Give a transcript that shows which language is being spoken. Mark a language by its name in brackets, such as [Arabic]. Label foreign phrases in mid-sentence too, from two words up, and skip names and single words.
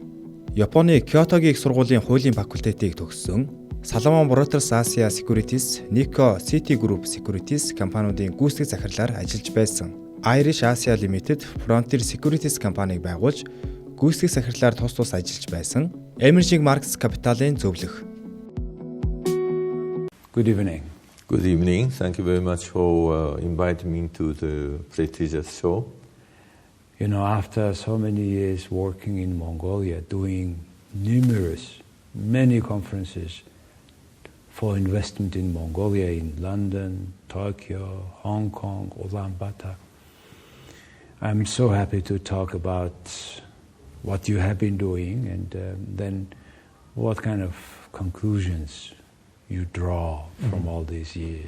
[Mongolian] Японы Кёотогийн их сургуулийн хуулийн факультетийг төгссөн [English] Salomon Brothers Asia Securities, Nikko City Group Securities [Mongolian] компаниудын гүйцэтгэх захирлаар ажиллаж байсан. [English] Irish Asia Limited Frontier Securities [Mongolian] компанийг байгуулж гүйцэтгэх захирлаар тус ажиллаж байсан. [English] Emerging Markets Capital- [Mongolian] ын зөвлөх. [English] Good evening. Good evening. Thank you very much for inviting me to the prestigious show. You know, after so many years working in Mongolia, doing many conferences for investment in Mongolia, in London, Tokyo, Hong Kong, Ulaanbaatar, I'm so happy to talk about what you have been doing and then what kind of conclusions you draw from all these years.